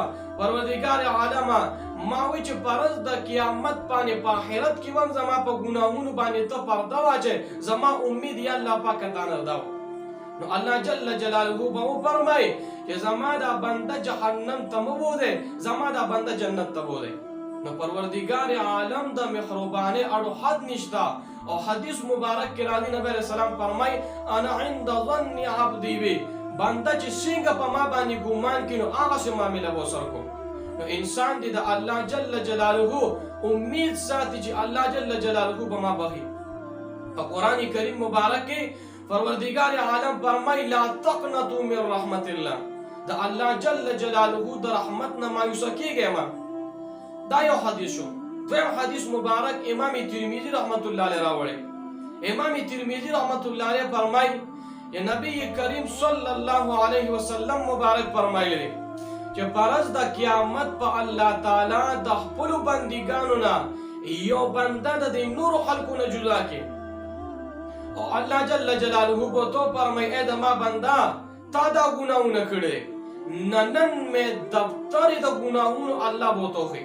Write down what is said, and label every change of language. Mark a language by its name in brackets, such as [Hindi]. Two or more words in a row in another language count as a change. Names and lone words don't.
[Pashto] پروردگار عالمه ما وی چې فرض د قیامت باندې په آخرت کې هم زما په ګناهونو باندې ته پرده واچې زما امید یا الله پاک تا نه داو. نو [Arabic] الله جل جلاله [Pashto] به وفرمایي چې زما دا بنده جهنم ته مه بوځئ زما دا بنده جنت ته بوځئ. نو پروردگار عالم د مهربانه اړو حد نشته. او حدیث مبارک کې راځي نبی [Arabic] علیه السلام [Pashto] فرمایي [Arabic] انا عند ظن عبدي بي [Pashto] بنده چې څنګه په ما باندې ګمان کړي نو هغسې معامله به ورسره کوم. نو انسان دې د [Arabic] الله جل جلاله [Pashto] امید ساتي چې الله جل جلاله به ما بخي. په قرآن کریم مبارک کې پروردگار عالم فرمایي [Arabic] لا تقنطوا من رحمت الله [Pashto] د [Arabic] الله جل جلاله [Pashto] د رحمت نه مایوسه کیږئ مه. دا یو حدیث شو. دویم حدیث مبارک امام ترمذی [Arabic] رحمت الله علیه [Pashto] راوړی. امام ترمذی [Arabic] رحمت الله علیه [Pashto] فرمایي چې نبی کریم [Arabic] صلی الله علیه وسلم [Pashto] مبارک فرمایلی چې فرض د قیامت په [Arabic] الله تعالی [Pashto] د خپلو بندګانو نه یو بنده د دې نورو خلکو نه جدا کړي او [Arabic] الله جل جلاله [Pashto] به تو فرمایي ای د ما بنده تا دا ګناهونه کړي نن مې دفتر د ګناهونو الله به تو ښي.